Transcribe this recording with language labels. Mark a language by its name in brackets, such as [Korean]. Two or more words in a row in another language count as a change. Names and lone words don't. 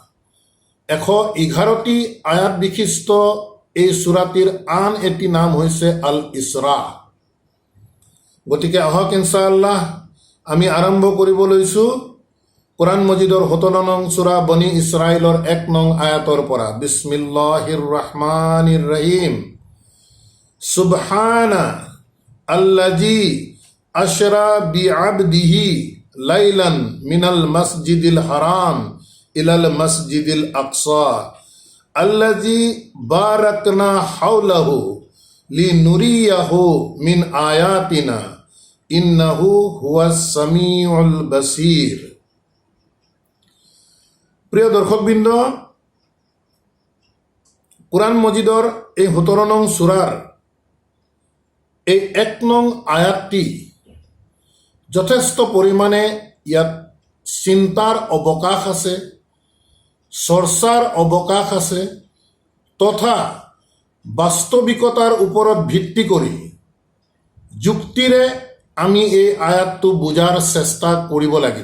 [Assamese] 111টি আয়াত বিশিষ্ট এই সূৰাটিৰ আন এটি নাম হৈছে আল ইছৰা। গতিকে আহক ইনশাআল্লাহ আমি আৰম্ভ কৰিব লৈছোঁ কোৰাণ মজিদৰ 17 নং সূৰা বনি ইছৰাইলৰ 1 নং আয়াতৰ পৰা। [Arabic] بسم الله الرحمن الرحيم. سبحان الذي أسرى بعبده ليلا من المسجد الحرام إلى المسجد الأقصى الذي باركنا حوله لنريه من آياتنا إنه هو السميع البصير. [Assamese] প্রিয় দর্শকবৃন্দ, কোরআন মজিদৰ এই 17 নং সূৰাৰ এই 1 নং আয়াতটি যথেষ্ট পৰিমাণে ইয়াত চিন্তাৰ অৱকাশ আছে, চৰ্চাৰ অৱকাশ আছে, তথা বাস্তৱিকতাৰ ওপৰত ভিত্তি কৰি যুক্তিৰে আমি এই আয়াতটো বুজাৰ চেষ্টা কৰিব লাগিব।